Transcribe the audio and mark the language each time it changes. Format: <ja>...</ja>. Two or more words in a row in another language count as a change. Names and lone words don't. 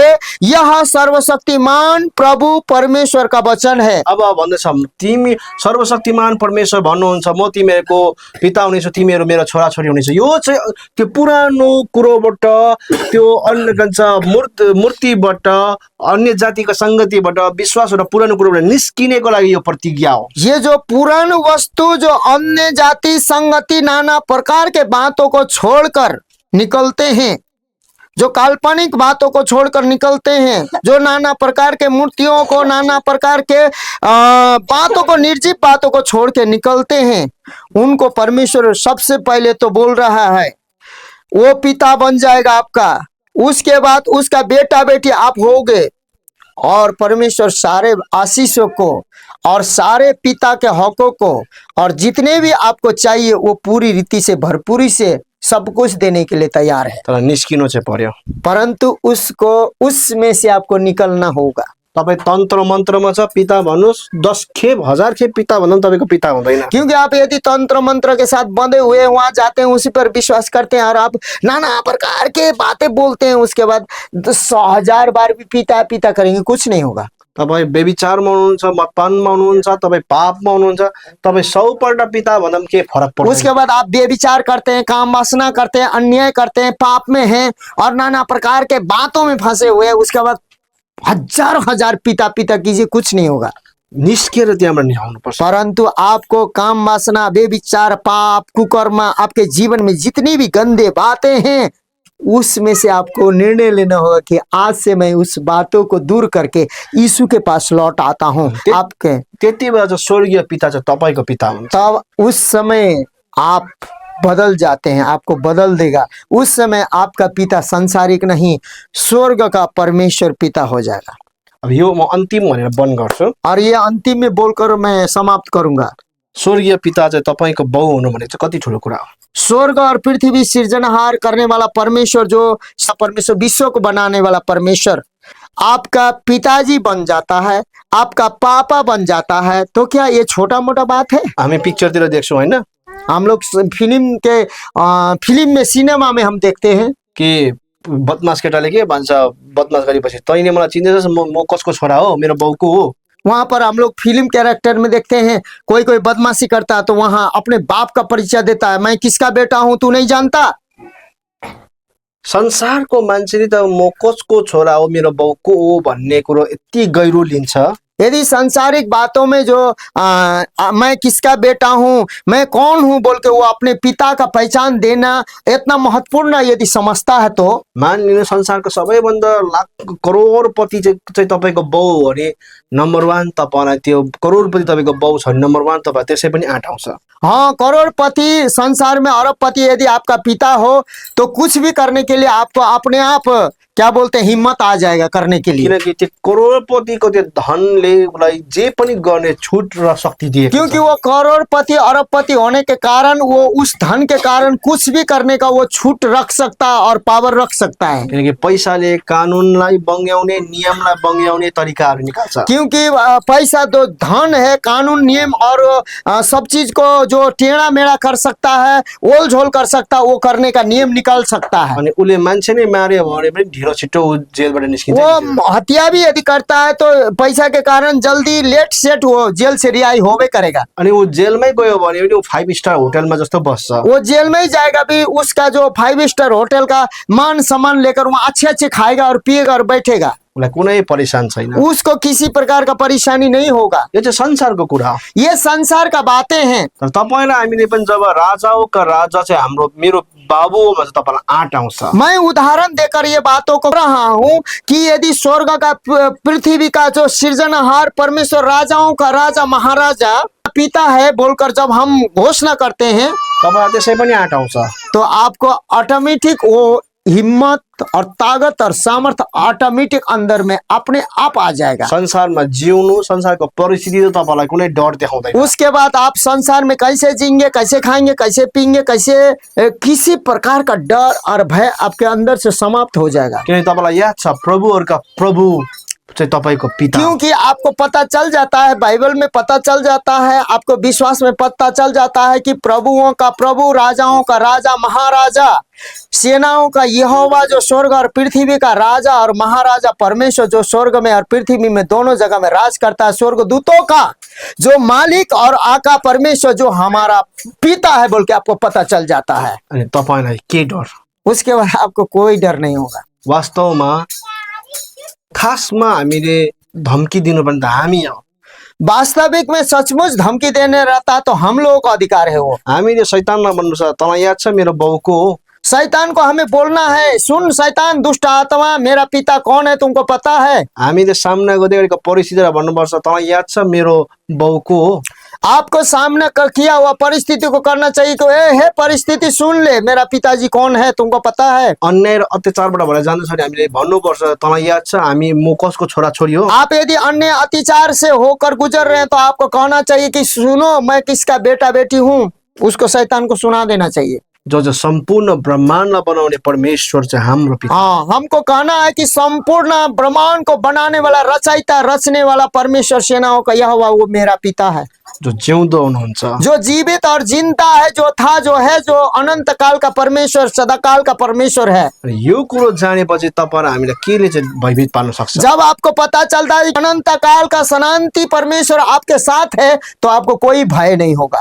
<hi>यह सर्वशक्तिमान प्रभु परमेश्वर का वचन है।</hi> <ne>अब भन्दैछ तिमी सर्वशक्तिमान परमेश्वर भन्नुहुन्छ, म तिमीहरूको पिता हुनेछु, तिमीहरू मेरो छोराछोरी हुनेछ। यो चाहिँ त्यो पुरानो कुरोबाट, त्यो अन्य मूर्तिबाट, अन्य जातिको संगतिबाट, विश्वासबाट, पुरानो कुरोबाट निस्किनेको लागि यो प्रतिज्ञा हो।</ne> <hi>ये जो पुरानो वस्तु, जो अन्य जाति संगति, नाना प्रकार के बातों को छोड़कर निकलते हैं, जो काल्पनिक बातों को छोड़कर निकलते हैं, जो नाना प्रकार के मूर्तियों को, नाना प्रकार के बातों को, निर्जीव बातों को छोड़ के निकलते हैं, उनको परमेश्वर सबसे पहले तो बोल रहा है वो पिता बन जाएगा आपका। उसके बाद उसका बेटा बेटी आप होगे, और परमेश्वर सारे आशीषों को और सारे पिता के हकों को और जितने भी आपको चाहिए वो पूरी रीति से, भरपूरी से सब कुछ देने के लिए तैयार है।</hi> <ne>तर निस्किनु चाहिँ पर्यो।</ne> <hi>परंतु उसको, उसमें से आपको निकलना होगा।</hi> <ne>तपाईँ तन्त्र मन्त्रमा छ, पिता भन्नुहोस्, 10 खेप 1000 खेप पिता भन्दा पनि तपाईँको पिता हुँदैन।</ne> <hi>क्योंकि आप यदि तंत्र मंत्र के साथ बंधे हुए वहां जाते हैं, उसी पर विश्वास करते हैं और आप नाना प्रकार के बातें बोलते हैं, उसके बाद 100,000 बार भी पिता पिता करेंगे, कुछ नहीं होगा।</hi> <ne>तपाईँ व्यभिचारमा हुनुहुन्छ, मदपानमा हुनुहुन्छ, तपाईँ पापमा हुनुहुन्छ, तपाईँ 100 पल्ट पिता भन्दा पनि के फरक पर्दैन।</ne> <hi>उसके बाद आप व्यभिचार करते हैं, काम वासना करते हैं, अन्याय करते हैं, पाप में हैं और नाना प्रकार के बातों में फंसे हुए हैं, उसके बाद 1000 पिता पिता कीजिए, कुछ नहीं होगा।</hi> <ne>निस्केर त्यहाँबाट निकाल्नु पर्छ।</ne> <hi>परंतु आपको काम वासना, व्यभिचार, पाप, कुकर्म, आपके जीवन में जितनी भी गंदे बातें हैं, उसमें से आपको निर्णय लेना होगा कि आज से मैं उस बातों को दूर करके यीशु के पास लौट आता हूँ। आपके</hi> <ne>त्यति बेला चाहिँ स्वर्गीय पिता चाहिँ तपाईँको पिता हुन्छ।</ne> <hi>तब उस समय आप बदल जाते हैं, आपको बदल देगा। उस समय आपका पिता संसारिक नहीं, स्वर्ग का परमेश्वर पिता हो जाएगा।</hi> <ne>अब यो म अन्तिम भनेर बन्द गर्छु।</ne> <hi>और ये अंतिम में बोलकर मैं समाप्त करूंगा।</hi> <ne>स्वर्गीय पिता चाहिँ तपाईँको बाउ हुनु भनेको चाहिँ कति ठुलो कुरा हो।</ne> <hi>स्वर्ग और पृथ्वी सृजनहार करने वाला परमेश्वर, जो परमेश्वर, विश्व को बनाने वाला परमेश्वर आपका पिताजी बन जाता है, आपका पापा बन जाता है, तो क्या ये छोटा मोटा बात है?</hi> <ne>हामी पिक्चरतिर देख्छौँ होइन,</ne> <hi>हम लोग फिल्म में, सिनेमा में हम देखते हैं</hi> <ne>कि बदमास केटाले के भन्छ, बदमास गरेपछि तैँले मलाई चिन्दैछस्, म कसको छोरा हो, मेरो बाउको हो।</ne> <hi>वहां पर हम लोग</hi> <en>film character</en> <hi>में देखते हैं, कोई कोई बदमाशी करता है तो वहां अपने बाप का परिचय देता है, मैं किसका बेटा हूं तू नहीं जानता।</hi> <ne>संसारको मान्छेले त म कसको छोरा हो, मेरो बाउको हो भन्ने कुरो यति गहिरो लिन्छ।</ne> <hi>यदि सांसारिक बातों में जो मैं किसका बेटा हूँ, मैं कौन हूँ बोल के वो अपने पिता का पहचान देना इतना महत्वपूर्ण यदि समझता है, तो</hi> <ne>मान लिनु संसारको सबैभन्दा लाख करोडपति चाहिँ तपाईँको बाउ हो अरे, नम्बर 1 तपाईँलाई त्यो करोडपति तपाईँको बाउ छ, नम्बर 1 तपाईँ त्यसै पनि 8 आउँछ।</ne> <hi>हाँ, करोड़पति संसार में, अरबपति यदि आपका पिता हो तो कुछ भी करने के लिए आपको अपने आप क्या बोलते हैं, हिम्मत आ जाएगा करने के लिए।</hi> <ne>किनकि त्यो करोडपतिको त्यो धनले उसलाई जे पनि गर्ने छुट र शक्ति दिएको छ।</ne> <hi>क्योंकि वो करोड़पति अरबपति होने के कारण वो उस धन के कारण कुछ भी करने का वो छूट रख सकता है और पावर रख सकता है।</hi> <ne>किनकि पैसाले कानुनलाई बङ्ग्याउने, नियमलाई बङ्ग्याउने तरिकाहरू निकाल्छ।</ne> <hi>क्योंकि पैसा तो धन है, कानून नियम और सब चीज को जो टेढ़ा मेढ़ा कर सकता है, ओल झोल कर सकता है, वो करने का नियम निकाल सकता है।</hi> <ne>अनि उसले मान्छे नै मार्यो भने पनि ढिलो छिटो ऊ जेलबाट निस्किन्छ।</ne> <hi>वो हत्या भी यदि करता है तो पैसा के कारण जल्दी लेट सेट वो जेल से रिहाई होबे करेगा।</hi> <ne>अनि ऊ जेलमै गयो भने पनि ऊ 5 स्टार होटलमा जस्तो बस्छ।</ne> <hi>वो जेल में ही जाएगा भी, उसका जो 5 स्टार होटल का मान सम्मान लेकर वहाँ अच्छे अच्छे खाएगा और पिएगा और बैठेगा।</hi> <ne>उसलाई कुनै परेशान छैन।</ne> <hi>उसको किसी प्रकार का परेशानी नहीं होगा।</hi> <ne>यो चाहिँ संसारको कुरा हो।</ne> <hi>ये संसार का बातें हैं।</hi> <ne>तर तपाईलाई हामीले पनि जब राजाओका राजा चाहिँ हाम्रो मेरो बाबु हो भन्छ तपाईलाई आँट आउँछ।</ne> <hi>मैं उदाहरण देकर ये बातों को रहा हूँ कि यदि स्वर्ग का पृथ्वी का जो सृजनहार परमेश्वर, राजाओं का राजा, महाराजा पिता है बोलकर जब हम घोषणा करते हैं</hi> <ne>तपाईलाई त्यसै पनि आँट आउँछ।</ne> <hi>तो आपको ऑटोमेटिक वो हिम्मत और ताकत और सामर्थ्य ऑटोमेटिक अंदर में अपने आप आ जाएगा।</hi> <ne>संसारमा जिउनु, संसारको परिस्थिति त तपाईलाई कुनै डर देखाउँदैन।</ne> <hi>उसके बाद आप संसार में कैसे जिएंगे, कैसे खाएंगे, कैसे पीएंगे, कैसे किसी प्रकार का डर और भय आपके अंदर से समाप्त हो जाएगा।</hi> <ne>किनकि तपाईलाई याद छ प्रभुहरूका प्रभु चाहिँ तपाईको पिता।</ne> <hi>क्योंकि आपको पता चल जाता है, बाइबल में पता चल जाता है, आपको विश्वास में पता चल जाता है कि प्रभुओं का प्रभु, राजाओं का राजा, महाराजा, सेनाओं का यहोवा जो स्वर्ग और पृथ्वी का राजा और महाराजा परमेश्वर जो स्वर्ग में और पृथ्वी में दोनों जगह में राज करता है, स्वर्गदूतों का जो मालिक और आका परमेश्वर जो हमारा पिता है बोल के आपको पता चल जाता है।</hi> <ne>अनि तपाईलाई के डर?</ne> <hi>उसके बाद आपको कोई डर नहीं होगा।</hi> <ne>वास्तवमा खासमा हामीले धम्की दिनुपर्ने त हामी हो।</ne> <hi>वास्तविक में सचमुच धमकी देने रहता तो हम लोगों का अधिकार है। वो</hi> <ne>हामीले शैतानमा भन्नु छ तँलाई याद छ मेरो बाउको हो।</ne> <hi>शैतान को हमें बोलना है, सुन शैतान, दुष्ट आत्मा, मेरा पिता कौन है तुमको पता है।</hi> <ne>हामीले सामना गर्दै गरेको परिस्थितिलाई भन्नुपर्छ तँलाई याद छ मेरो बाउको हो।</ne> <hi>आपको सामना किया हुआ परिस्थिति को करना चाहिए कि हे परिस्थिति सुन ले, मेरा पिताजी कौन है तुमको पता है।</hi> <ne>अन्याय र अत्याचारबाट भएर जाँदैछ भने हामीले भन्नुपर्छ तँलाई याद छ हामी म कसको छोरा छोरी हो।</ne> <hi>आप यदि अन्य अत्याचार से होकर गुजर रहे हैं तो आपको कहना चाहिए कि सुनो मैं किसका बेटा बेटी हूँ। उसको शैतान को सुना देना चाहिए।</hi> <ne>जो सम्पूर्ण ब्रह्मांडलाई बनाउने परमेश्वर चाहिँ हाम्रो पिता।</ne> <hi>हाँ, हमको कहना है कि संपूर्ण ब्रह्मांड को बनाने वाला, रचयिता, रचने वाला परमेश्वर सेनाओं का यहोवा वो मेरा पिता है।</hi> <ne>जो जिउँदो हुनुहुन्छ,</ne> <hi>जो जीवित और जिंदा है, जो था, जो है, जो अनंत काल का परमेश्वर, सदाकाल का परमेश्वर है।</hi> <ne>यो कुरो जानेपछि तपाईँ र हामीलाई केले चाहिँ भयभीत पार्न सक्छ?</ne> <hi>जब आपको पता चलता है अनंत काल का सनातनी परमेश्वर आपके साथ है तो आपको कोई भय नहीं होगा।</hi>